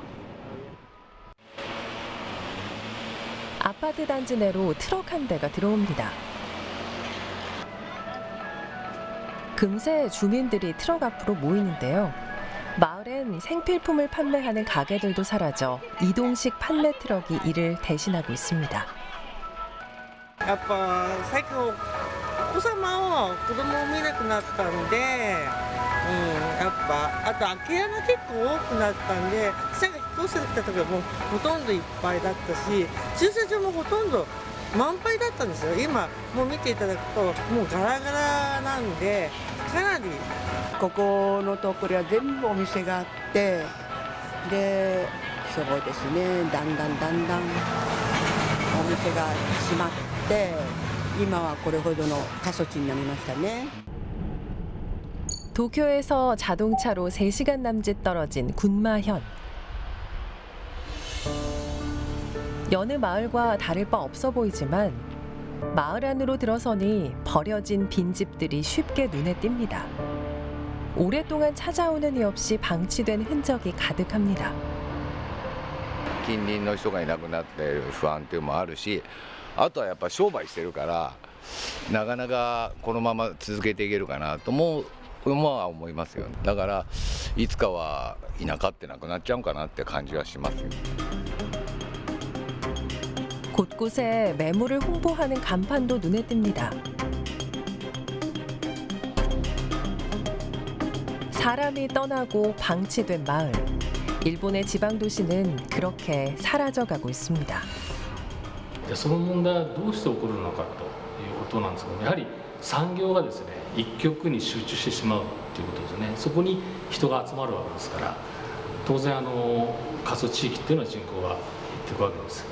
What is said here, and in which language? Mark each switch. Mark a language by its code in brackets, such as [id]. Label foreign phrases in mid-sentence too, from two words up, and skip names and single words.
[ko] 아파트 단지 내로 트럭 한 대가 들어옵니다. 금세 주민들이 트럭 앞으로 모이는데요. 마을엔 생필품을 판매하는 가게들도 사라져 이동식 판매 트럭이 이를 대신하고 있습니다. [ja] やっぱ最近お子様は子供を見なくなったんで、やっぱあと空き家が結構多くなったんで、私が引っ越してきた時はもうほとんどいっぱいだったし、駐車場もほとんど満杯だったんですよ。今もう見ていただくともうガラガラなんでかなりここのところは全部お店があって、でそうですね、だんだんお店が閉まって。今はこれほどの過疎地になりましたね. [ko] 도쿄에서 자동차로 3시간 남짓 떨어진 군마현. 여느 마을과 다를 바 없어 보이지만 마을 안으로 들어서니 버려진 빈집들이 쉽게 눈에 띕니다. 오랫동안 찾아오는 이 없이 방치된 흔적이 가득합니다. [ja] 近隣の人がいなくなっている不安というのもあるし、あとはやっぱ商売してるからなかなかこのまま続けていけるかなともは思いますよ。だからいつかは田舎ってなくなっちゃうかなって感じはしますよ。 [ko] 곳곳에 매물을 홍보하는 간판도 눈에 띕니다. 사람이 떠나고 방치된 마을. 일본의 지방 도시는 그렇게 사라져가고 있습니다. [ja] その問題はどうして起こるのかということなんですけど、やはり産業がですね一極に集中してしまうということですね。そこに人が集まるわけですから、当然過疎地域っていうのは人口が減っていくわけです。